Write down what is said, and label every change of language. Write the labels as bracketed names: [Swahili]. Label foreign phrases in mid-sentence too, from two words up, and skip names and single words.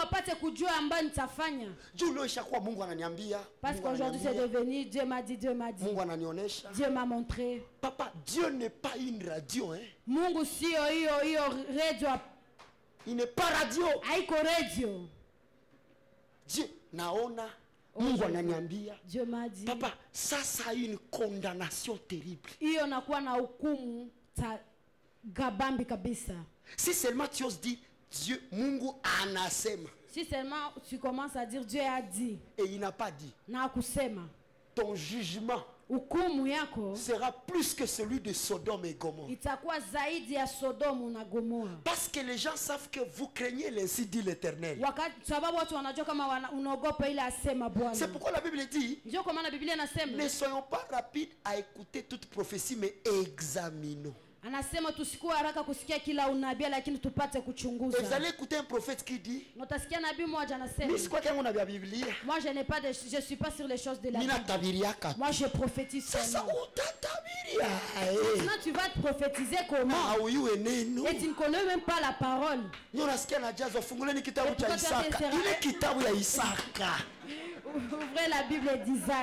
[French] Parce qu'aujourd'hui c'est devenu Dieu m'a dit, Dieu m'a dit, Dieu m'a montré. Papa, Dieu n'est pas une radio, hein? Il n'est pas radio. [Swahili] Dieu naona, Mungu ananiambia. [French] Dieu m'a dit. Papa, ça a une condamnation terrible. [Swahili] Gabambi kabisa. [French] Si seulement tu oses dire Dieu, [Swahili] Mungu anasema. [French] Si seulement tu commences à dire Dieu a dit et il n'a pas dit, [Swahili] na kusema, [French] ton jugement [Swahili] hukumu yako [French] sera plus que celui de Sodome et Gomorrhe. [Swahili] Itakuwa zaidi ya Sodomu na Gomorrha. [French] Parce que les gens savent que vous craignez l'ainsi dit l'Éternel. [Swahili] Sababu watu wanajua kama unaogopa ile asema Bwana. [French] C'est pourquoi la Bible dit, [Swahili] ndio kwa maana Biblia inasema, [French] ne soyons pas rapides à écouter toute prophétie, mais examinons. [Swahili] Anasema tusikuwa haraka kusikia kila unabii lakini tupate kuchunguza. [French] Vous allez écouter un prophète qui dit, [Swahili] Notasikia nabii mmoja anasema, [French] moi je n'ai pas de, je suis pas sur les choses de la Bible. Moi je prophétise seulement. Maintenant tu vas te prophétiser comment? Et tu ne connais même pas la parole. Ouvrez la Bible d'Isaac.